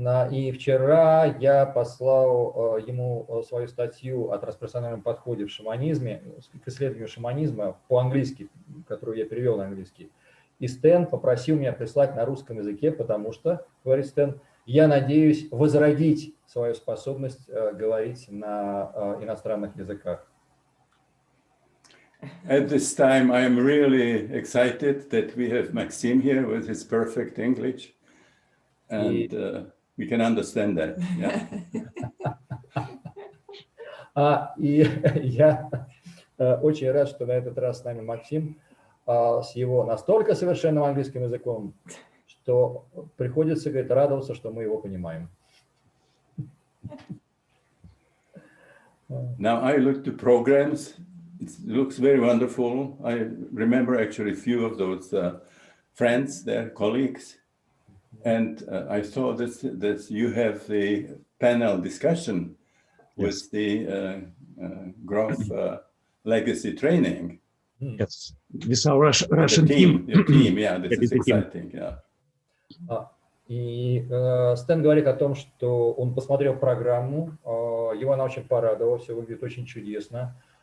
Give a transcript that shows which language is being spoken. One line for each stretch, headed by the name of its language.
Russian: И вчера я послал ему свою статью о трансперсональном подходе в шаманизме, к исследованию шаманизма по-английски, которую я перевел на английский. И Стэн попросил меня прислать на русском языке, потому что, говорит Стэн, я надеюсь возродить свою способность говорить на иностранных языках.
English: At this time, I am really excited that we have Maxim here with his perfect English, and we can understand that. Yeah.
Russian: И я очень рад, что на этот раз с нами Максим с его настолько совершенным английским языком, что приходится, говорит, радоваться, что мы его понимаем.
English: Now I look to programs. It looks very wonderful. I remember actually a few of those friends, their colleagues, and I saw that you have the panel discussion with the Growth Legacy Training. Yes, with our Russian team. Your team, yeah, this is exciting, yeah.
Russian: И Стэн говорит о том, что он посмотрел программу, его она очень порадовала, все выглядит очень чудесно.